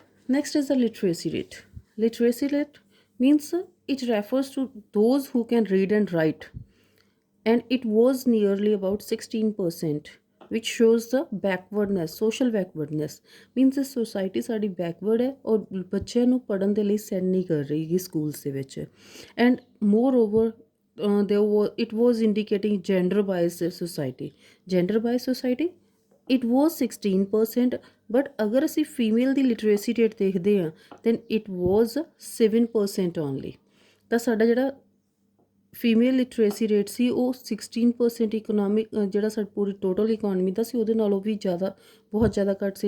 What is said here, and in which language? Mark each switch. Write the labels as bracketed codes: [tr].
[en] Next is the literacy rate. Literacy rate means it refers to those who can read and write and it was nearly about 16%, which shows the backwardness, social backwardness means the society [pa] ਸਾਡੀ backward ਹੈ ਔਰ ਬੱਚਿਆਂ ਨੂੰ ਪੜ੍ਹਨ ਦੇ ਲਈ send ਨਹੀਂ ਕਰ ਰਹੀ ਗੀ ਸਕੂਲਸ ਦੇ ਵਿੱਚ। [en] and moreover it was indicating gender biased society, it was 16%, but [pa] ਅਗਰ ਅਸੀਂ ਫੀਮੇਲ ਦੀ ਲਿਟਰੇਸੀ ਰੇਟ ਦੇਖਦੇ ਹਾਂ [en] then it was 7% only। [pa] ਤਾਂ ਸਾਡਾ ਜਿਹੜਾ ਫੀਮੇਲ ਲਿਟਰੇਸੀ ਰੇਟ ਸੀ ਉਹ 16% ਇਕਨੋਮਿਕ ਜਿਹੜਾ ਸਾਡੀ ਪੂਰੀ ਟੋਟਲ ਇਕੋਨਮੀ ਦਾ ਸੀ ਉਹਦੇ ਨਾਲੋਂ ਵੀ ਜ਼ਿਆਦਾ, ਬਹੁਤ ਜ਼ਿਆਦਾ ਘੱਟ ਸੀ।